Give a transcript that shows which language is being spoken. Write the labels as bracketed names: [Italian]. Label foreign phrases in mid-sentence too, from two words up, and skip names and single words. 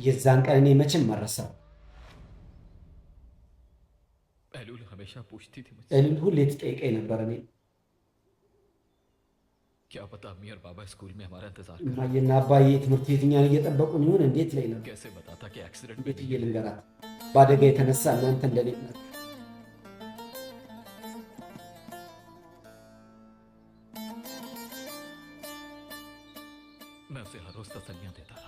[Amharic] የዛን ቀን እኔ መቼም አልረሳም። [Urdu] ایلول ہمیشہ پوچھتی تھی مجھ سے, [Amharic] እልል ሁሌ ትጠይቀኝ ነበር። እኔ [Urdu] کیا پتا امی اور بابا اسکول میں ہمارا انتظار کر [Amharic] እማዬና አባዬ ትምህርት ቤት እኛን እየጠበቁን ይሆን እንዴት ላይ ነበር። [Urdu] کیسے بتاتا کہ ایکسیڈنٹ میں [Amharic] እንዴት ብዬ ልንገራት? በአደጋ የተነሳ እናንተ እንደሌለ ናችሁ። [Urdu] میں اسے ہر روز تسلیاں دیتا رہا.